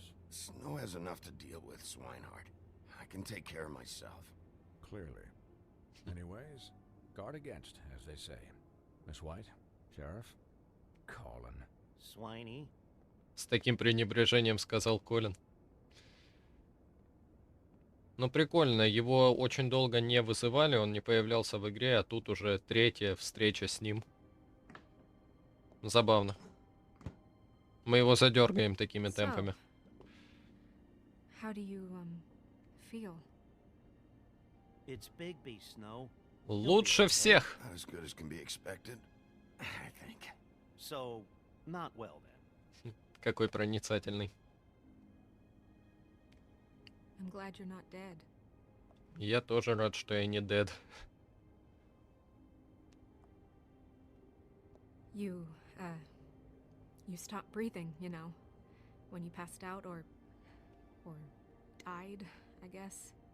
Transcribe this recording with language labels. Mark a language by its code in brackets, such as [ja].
[en] Snow has enough to deal with, Swinehart. I can take care of myself. Clearly. Anyways, guard against, as they say. Miss White, Sheriff, Colin. Swiney? [ru] С таким пренебрежением сказал Колин. Ну прикольно, его очень долго не вызывали, он не появлялся в игре, а тут уже третья встреча с ним. Забавно. Мы его задергаем такими темпами. [en] How do you, feel? It's Bigby, Snow. [ru] Лучше всех. [en] Not as good as can be expected, I think. So, not well then. [ru] Какой проницательный. [en] I'm glad you're not dead. [ru] Я тоже рад, что я не [en] dead. You stopped breathing, you know, when you passed out or died, I guess.